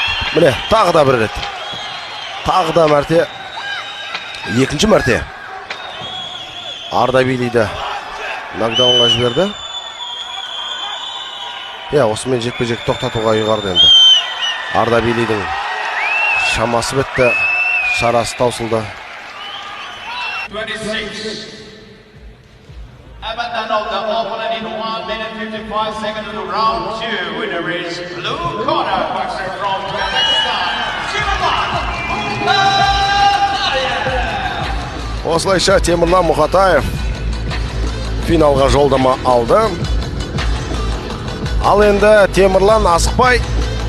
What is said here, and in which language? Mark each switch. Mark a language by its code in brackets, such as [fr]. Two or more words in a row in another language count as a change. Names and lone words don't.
[kk] Mine, tағы да бір рет. Тағы да мәрте. Екінші мәрте. Ардабилиді нокдаунға жіберді. Осымен жекпе-жек тоқтатуға ұйғарды енді. Ардабилидің шамасы бітті. Шарасы таусылды. 26. [en] Abandon of the opponent in 1 minute 55 seconds of round 2. Winner is blue corner boxer from Kazakhstan, Темірлан Мұхатаев. [kk] Осылайша Темірлан Мұхатаев финалға жолдама алды. Ал енді Темірлан асықпай